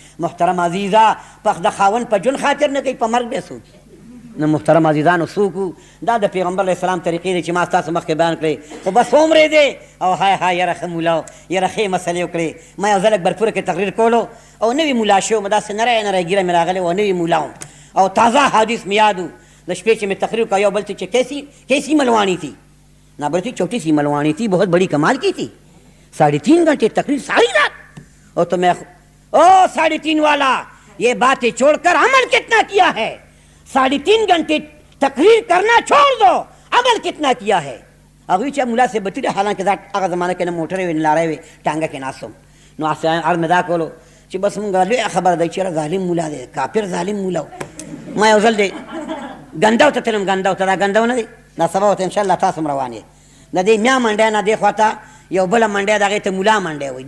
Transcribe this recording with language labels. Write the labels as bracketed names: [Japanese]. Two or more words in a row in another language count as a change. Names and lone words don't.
[Pashto] محترم عزیزه د خاوند په ژوند خاطر نه کوي، په مرګ بیا څوک نو محترم عزیزانو څوک دا د پیغمبر علیه السلام طریقې دی چې ما ستاسو مخکې بیان کړې. خو بس عمرې دی او های های یاره ښه مولا یاره ښې مسلې وکړې. ما یو ځل اکبرپوره کې تقریر کولو او نوي مولا شوی وم، داسې نری نری ګیره مې راغلی و، نوي مولا وم او تازه حدیث مې یاد و. د شپې چې مې تقریر کا یو بل ته چې [Urdu] کیسی ملوانی تھی نا بولتی چھوٹی سی ملوانی تھی بہت بڑی کمال کی تھی. 3.5 گھنٹے تقریر ساری رات. اور تو میں 3.5 والا یہ باتیں چھوڑ کر عمل کتنا کیا ہے؟ 3.5 گھنٹے تقریر کرنا چھوڑ دو، عمل کتنا کیا ہے؟ [Pashto] هغوی چې مولا صاحب به تلي حالانکې دا هغه زمانه کې نه موټرې وې نه لارۍ وې ټانګه کې ناست وم. نو عرض مې دا کولو چې بس مونږ لویه خبره ده چې ظالم مولا دی، کافر ظالم مولا و. ما یو ځل دی ګنداو ته تلم، ګنداو ته دا ګنداو نه دی دا سبا ورته انشاءالله تاسو هم روان یې د دې میا منډۍ نه دې خوا ته یو بله منډۍ د هغې ته مولا منډۍ وایي.